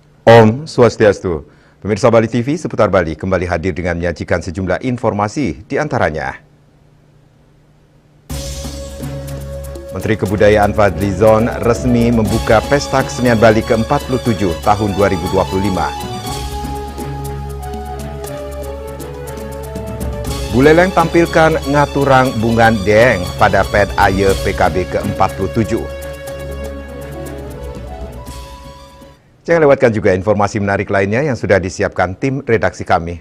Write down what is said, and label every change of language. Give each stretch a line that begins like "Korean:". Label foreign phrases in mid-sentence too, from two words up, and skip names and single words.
Indonesian: Om Swastiastu. Pemirsa Bali TV seputar Bali kembali hadir dengan menyajikan sejumlah informasi di antaranya. Menteri Kebudayaan Fadlizon resmi membuka Pesta Kesenian Bali ke-47 tahun 2025. Buleleng tampilkan ngaturang bungan deng pada PED AYE PKB ke-47. Jangan lewatkan juga informasi menarik lainnya yang sudah disiapkan tim redaksi kami.